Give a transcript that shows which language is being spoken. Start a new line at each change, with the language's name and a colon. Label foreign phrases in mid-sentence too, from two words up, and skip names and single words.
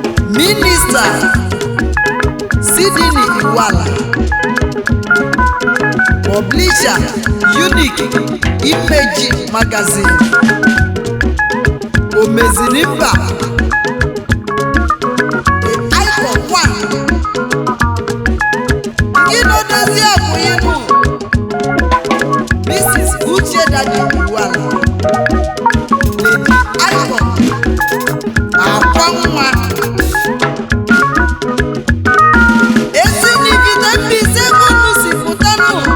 English: Minister Sidini Iwala, publisher Unique Image Magazine, Omeziri Mba, The Icon One,
Igbo: Gị na Odozi Akụ Inu, Mrs. Uche Dadi Iwala, The Icon, Akwa Nwa. Ezi n'ibido Mbaise unu si pụta nụ.